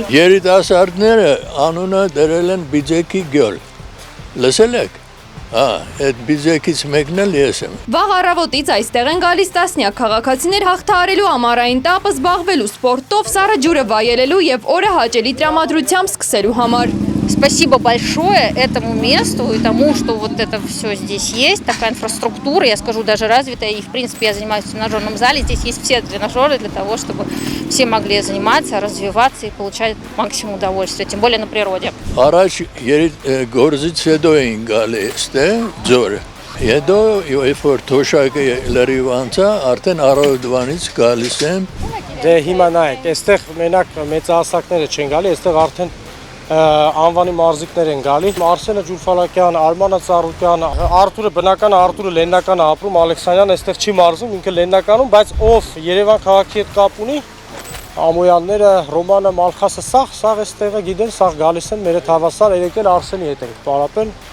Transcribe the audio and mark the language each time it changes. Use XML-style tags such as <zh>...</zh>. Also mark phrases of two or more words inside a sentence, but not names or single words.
<hy>Երիտասարդները անունը դրել են Բիձեկի գյուլ։ Լսել եք։ Այդ Բիձեկից մեկն էլ ես եմ։ Վաղ առավոտից այստեղ են գալիս տասնյակ քաղաքացիներ հաղթահարելու ամառային տապը, զբաղվելու սպորտով, սառը ջուրը վայելելու եւ օրը հաճելի տրամադրությամբ սկսելու համար։</hy> <ru>Спасибо большое этому месту и тому, что вот это все здесь есть, такая инфраструктура, я скажу, даже развитая. И, в принципе, я занимаюсь в тренажерном зале. Здесь есть все тренажеры для того, чтобы все могли заниматься, развиваться и получать максимум удовольствия, тем более на природе.</ru> <hy>Առաջ գործից հետո էին գալի ստե ձորը։ Հետո երբ որ թոշակը լրիվ անցա, արդեն առավոտվանից գալիս եմ։ Դե հիմա նայեք, այստեղ մենակ մեծահասակները չեն գալի, այստեղ արդեն անվանի մարզիկներ են գալի։ Արսենը Ջուրֆալակյան, Արմանը Ծառուկյան, Արթուրը բնական Արթուրը Լեննական ապրում, Ալեքսանյան այստեղ չի մարզում, ինքը Լեննականում, բայց ով Երևան քաղաքի հետ կապ ունի, Ամոյանները, Ռոմանը, Մալխասը, սաղ այստեղը գիտեն, սաղ գալիս են մեր հետ հավասար, երեք էլ Արսենի հետ ենք պարապել։</hy>